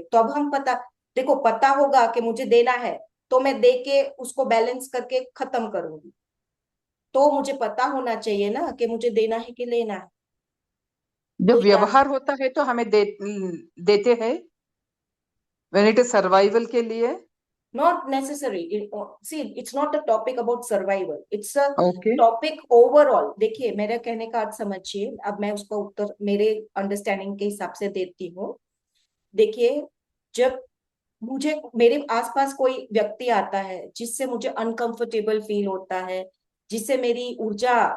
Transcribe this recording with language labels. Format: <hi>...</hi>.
<hi>तो अब हम पता, देखो पता होगा कि मुझे देना है तो मैं दे के उसको बैलेंस करके खत्म करूंगी, तो मुझे पता होना चाहिए ना कि मुझे देना है कि लेना है। जो तो यहाँ व्यवहार होता है तो हमें देते हैं</hi> <en>when it is</en> <hi>सर्वाइवल के लिए।</hi> <en>not necessary see it's not a topic about survival, it's a okay. topic overall।</en> <hi>देखिए मेरे कहने का अर्थ समझिए, अब मैं उसका उत्तर मेरे अंडरस्टैंडिंग के हिसाब से देती हूँ। देखिए, जब मुझे मेरे आसपास कोई व्यक्ति आता है जिससे मुझे अनकंफर्टेबल फील होता है, जिससे मेरी ऊर्जा</hi>